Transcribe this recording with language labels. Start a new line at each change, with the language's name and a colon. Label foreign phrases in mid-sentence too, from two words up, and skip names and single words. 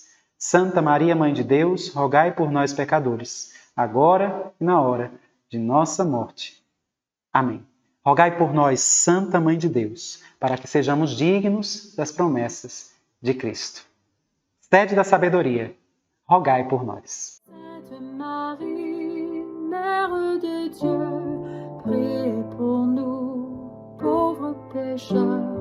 Portuguese: Santa Maria, Mãe de Deus, rogai por nós, pecadores, agora e na hora de nossa morte. Amém. Rogai por nós, Santa Mãe de Deus, para que sejamos dignos das promessas de Cristo. Sede da sabedoria, rogai por nós.
French: Sainte Marie, Mère de Dieu, priez pour nous, pauvres pécheurs,